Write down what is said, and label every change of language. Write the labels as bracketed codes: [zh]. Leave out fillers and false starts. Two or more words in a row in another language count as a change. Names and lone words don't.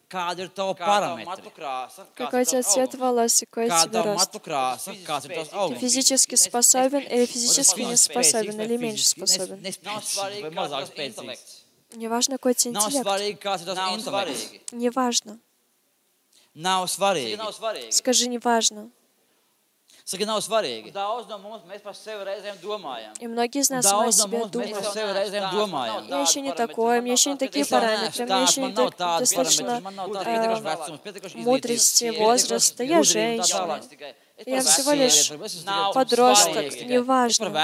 [ru] Какой у тебя цвет волос и какой у тебя рост. Ты физически способен или физически не способен, или меньше способен. Не важно, какой у тебя интеллект. Не важно. Скажи, не важно. [lv] Saka, nav svarīgi. [ru] И многие из нас о себе думают. Я еще не такой, у меня еще не такие параметры, у меня еще не достаточно мудрости, возраста, я женщина. Я всего лишь подросток, неважно.